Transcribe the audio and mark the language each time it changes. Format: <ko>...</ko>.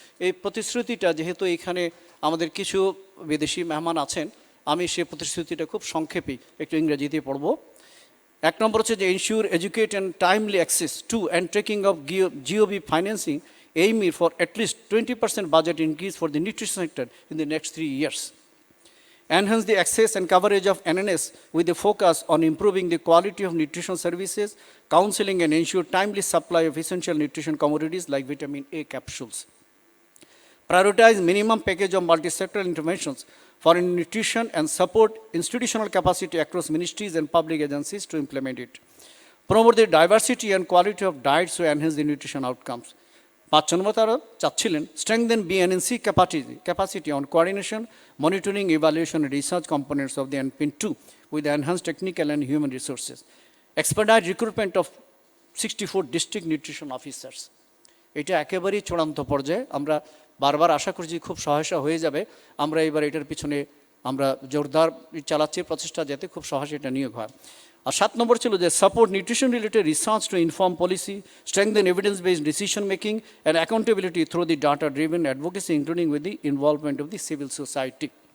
<bn>এই প্রতিশ্রুতিটা যেহেতু এখানে আমাদের কিছু বিদেশি মেহমান আছেন, আমি সেই প্রতিশ্রুতিটা খুব সংক্ষেপে একটু ইংরেজিতে পড়ব। এক নম্বর হচ্ছে যে</bn> <en>Ensure educate and timely access to and tracking of GOB financing aiming for at least 20% budget increase for the nutrition sector in the next 3 years. Enhance the access and coverage of NNS with a focus on improving the quality of nutrition services, counseling, and ensure timely supply of essential nutrition commodities like vitamin A capsules. Prioritize minimum package of multi-sectoral interventions for nutrition and support institutional capacity across ministries and public agencies to implement it. Promote the diversity and quality of diets to enhance the nutrition outcomes.</en> <bn>5 নম্বর তারা চাচ্ছিলেন</bn> <en>strengthen BNNC capacity on coordination, monitoring, evaluation, and research components of the NPIN 2 with enhanced technical and human resources. Expedite recruitment of 64 district nutrition officers.</en> <bn>এটা একেবারেই চূড়ান্ত পর্যায়ে, আমরা বারবার আশা করছি খুব সহায়তা হয়ে যাবে। আমরা এবার এটার পিছনে আমরা জোরদার চালাচ্ছি প্রচেষ্টা যাতে খুব সহজে এটা নিয়োগ হয়। আর 7 নম্বর ছিল যে</bn> <en>Support nutrition related research to inform policy, strengthen evidence based decision making and accountability through the data driven advocacy including with the involvement of the civil society.</en>